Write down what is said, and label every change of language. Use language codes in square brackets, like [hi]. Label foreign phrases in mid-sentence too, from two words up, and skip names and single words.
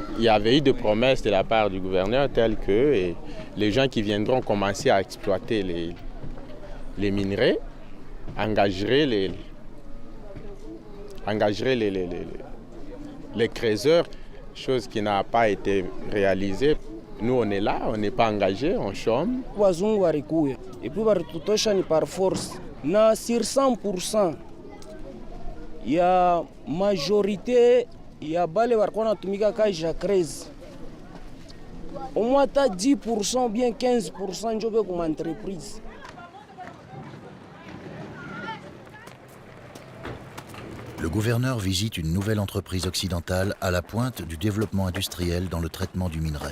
[fr] Il y avait eu des promesses de la part du gouverneur telles que les gens qui viendront commencer à exploiter les minerais engageraient les creuseurs, chose qui n'a pas été réalisée. Nous, on est là, on n'est pas engagé, on chôme. [sw] Wazungu walikuya [fr] et puis [sw] walitutosha ni [fr] par force. [sw] Na sur 100% ya majorité ya bale walikuwa wanatumika kazi ya crezi. [fr] Au moins 10% bien 15% [sw] njo beko [fr] ma entreprise. Le gouverneur visite une nouvelle entreprise occidentale à la pointe du développement industriel dans le traitement du minerai.